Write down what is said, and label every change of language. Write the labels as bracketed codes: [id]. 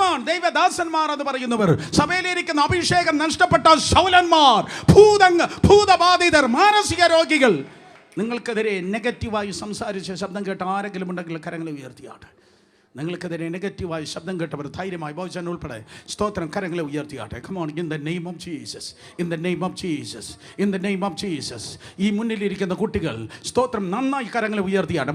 [ml] ദൈവദാസന്മാർ എന്ന് പറയുന്നവർ, സഭയിലിരിക്കുന്ന അഭിഷേകം നഷ്ടപ്പെട്ട ശൗലന്മാർ, ഭൂതബാധിതർ, മാനസിക രോഗികൾ, നിങ്ങൾക്കെതിരെ നെഗറ്റീവായി സംസാരിച്ച ശബ്ദം കേട്ട ആരെങ്കിലും ഉണ്ടെങ്കിൽ കരങ്ങളെ ഉയർത്തിയാട്ടെ. നിങ്ങൾക്കെതിരെ നെഗറ്റീവായി ശബ്ദം കേട്ടവർ ധൈര്യമായി ബോജൻ ഉൾപ്പെടെ സ്തോത്രം കരങ്ങളെ ഉയർത്തിയാട്ടെ. [en] Come on, in the name of Jesus, in the name of Jesus, in the name of Jesus. [ml] ഈ മുന്നിലിരിക്കുന്ന കുട്ടികൾ സ്തോത്രം നന്നായി കരങ്ങളെ ഉയർത്തിയാട്ടെ.